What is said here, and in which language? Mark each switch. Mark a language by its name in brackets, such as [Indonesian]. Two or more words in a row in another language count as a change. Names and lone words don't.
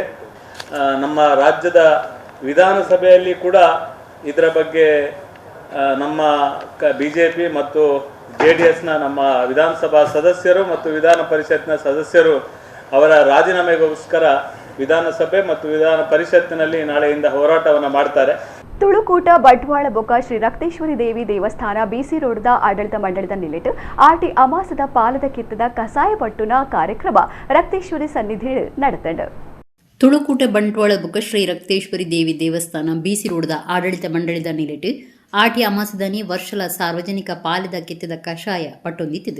[Kannada] ನಮ್ಮ ರಾಜ್ಯದ ವಿಧಾನಸಭೆಯಲ್ಲಿ ಕೂಡ ಇದರ ಬಗ್ಗೆ ನಮ್ಮ BJP ಮತ್ತು JDSನ ನಮ್ಮ ವಿಧಾನಸಭಾ ಸದಸ್ಯರು ಮತ್ತು ವಿಧಾನ ಪರಿಷತ್ನ ಸದಸ್ಯರು ಅವರ ರಾಜೀನಾಮೆಗೋಸ್ಕರ ವಿಧಾನಸಭೆ ಮತ್ತು ವಿಧಾನ ಪರಿಷತ್ತಿನಲ್ಲಿ ನಾಳೆಯಿಂದ ಹೋರಾಟವನ್ನು ಮಾಡ್ತಾರೆ. [Tulu] ತುಳುಕೂಟ ಬಂಟ್ವಾಳ ಬೊಕ್ಕ ಶ್ರೀ ರಕ್ತೇಶ್ವರಿ ದೇವಿ ದೇವಸ್ಥಾನ BC ರೋಡ್ದ ಆಡಳಿತ ಮಂಡಳಿದ ನಿಲ್ಲಿಟ್ಟು ಆಟಿ ಅಮಾಸದ ಪಾಲದ ಕಿತ್ತದ ಕಸಾಯ ಪಟ್ಟುನ ಕಾರ್ಯಕ್ರಮ ರಕ್ತೇಶ್ವರಿ ಸನ್ನಿಧಿ ನಡೆತಂಡು. ತುಳುಕೂಟ ಬಂಟ್ವಾಳ ಬೊಕ್ಕ ಶ್ರೀ ರಕ್ತೇಶ್ವರಿ ದೇವಿ ದೇವಸ್ಥಾನ BC ರೋಡ್ದ ಆಡಳಿತ ಮಂಡಳಿದ ನಿಲ್ಲಿಟ್ಟು ಆಟಿ ಅಮಾಸದನಿ ವರ್ಷಲ ಸಾರ್ವಜನಿಕ ಪಾಲದ ಕಿತ್ತದ ಕಷಾಯ ಪಟ್ಟೊಂದಿತ್ತಿದೆ.